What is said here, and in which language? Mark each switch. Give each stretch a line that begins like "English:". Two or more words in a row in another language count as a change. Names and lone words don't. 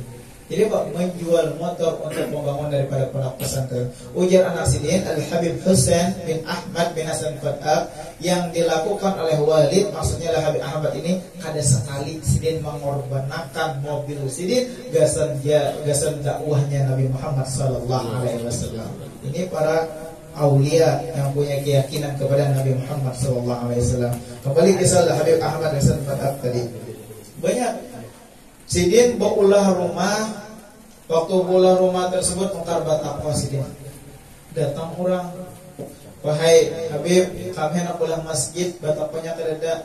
Banjar: Jadi Pak menjual motor untuk membangun daripada pondok pesantren. Ujar anak sidin Al-Habib Husain bin Ahmad bin Hasan Fadak yang dilakukan oleh Walid, maksudnya Al-Habib Ahmad ini kada sekali sidin mengorbankan mobil sidin gasan dakwahnya Nabi Muhammad
Arabic: صلى الله عليه وسلم.
Banjar: Ini para aulia yang punya keyakinan kepada Nabi Muhammad
Arabic: صلى الله عليه وسلم.
Banjar: Kembali kisah Al-Habib Ahmad Hasan Fadak tadi. Banyak sidin baulah rumah. Waktu bola rumah tersebut mengkar batako sidin. Datang orang, "Wahai Habib, kami nak bola masjid, batakonya kereda."